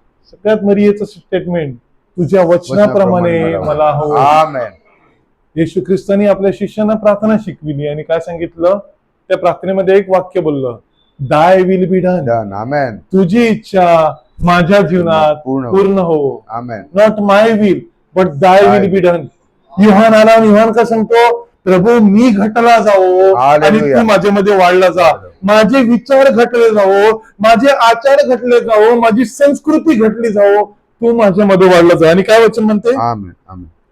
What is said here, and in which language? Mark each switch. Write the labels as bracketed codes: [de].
[mr] सगळ्यात मर्यादेचं स्टेटमेंट, तुझ्या वचनाप्रमाणे मला हवं. Amen. येशू ख्रिस्तानी आपल्या शिष्यांना प्रार्थना शिकविली आणि काय सांगितलं? त्या प्रार्थनेमध्ये एक वाक्य बोललं, [en] Thy will be done. Done. Amen. [mr] तुझी इच्छा माझ्या जीवनात पूर्ण हो. Amen. [en] Not my will but thy will be done. [mr] युहान आला आणि युहान का सांगतो? प्रभू मी घटला जावो आणि Hallelujah. तू माझ्यामध्ये वाढला जा. माझे विचार घटले जावो, माझे आचार घटले जावो, माझी संस्कृती घटली जावो, तू माझ्यामध्ये वाढला जा. आणि काय वचन म्हणते? Amen. Amen.